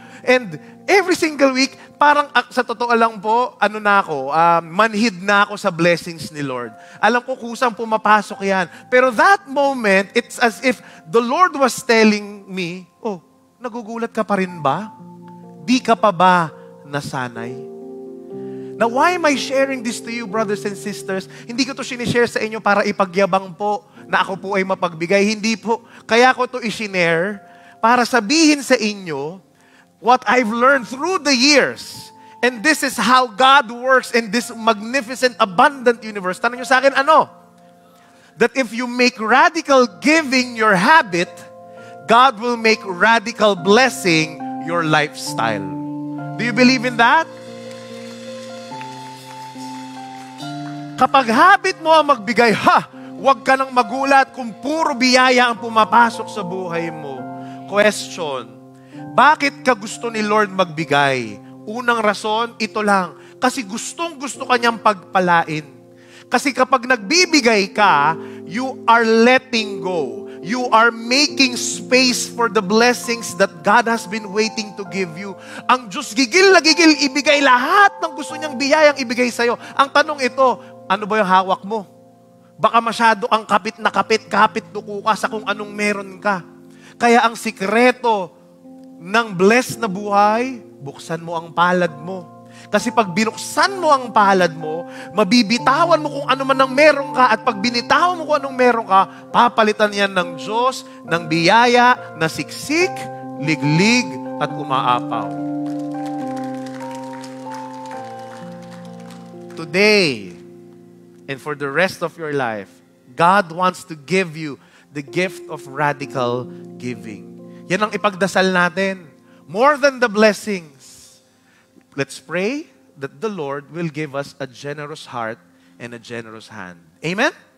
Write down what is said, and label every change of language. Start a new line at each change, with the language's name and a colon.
Filipino: And every single week, parang sa totoo lang po, manhid na ako sa blessings ni Lord. Alam ko kusang pumapasok yan.
English: Pero that moment, it's as if the Lord was telling me, oh, nagugulat ka pa rin ba? Di ka pa ba nasanay? Now, why am I sharing this to you, brothers and sisters?
Filipino: Hindi ko to sinishare sa inyo para ipagyabang po na ako po ay mapagbigay. Hindi po. Kaya ko to isinare para sabihin sa inyo what I've learned through the years.
English: And this is how God works in this magnificent, abundant universe. Tanong nyo sa akin, ano? That if you make radical giving your habit, God will make radical blessing your lifestyle. Do you believe in that?
Filipino: Kapag habit mo ang magbigay, huwag ka nang magulat kung puro biyaya ang pumapasok sa buhay mo. Question, bakit ka gusto ni Lord magbigay? Unang rason, ito lang. Kasi gustong-gusto kanyang pagpalain. Kasi kapag nagbibigay ka, you are letting go.
English: You are making space for the blessings that God has been waiting to give you.
Filipino: Ang Diyos gigil na gigil, ibigay lahat ng gusto niyang biyayang ibigay sa'yo. Ang tanong ito, ano ba yung hawak mo? Baka masyado ang kapit duko ka sa kung anong meron ka. Kaya ang sikreto ng blessed na buhay, buksan mo ang palad mo. Kasi pag binuksan mo ang palad mo, mabibitawan mo kung ano man ang meron ka, at pag binitawan mo kung anong meron ka, papalitan yan ng Diyos, ng biyaya na siksik, liglig, at umaapaw.
English: Today, and for the rest of your life, God wants to give you the gift of radical giving. Yan ang ipagdasal natin. More than the blessings, let's pray that the Lord will give us a generous heart and a generous hand. Amen?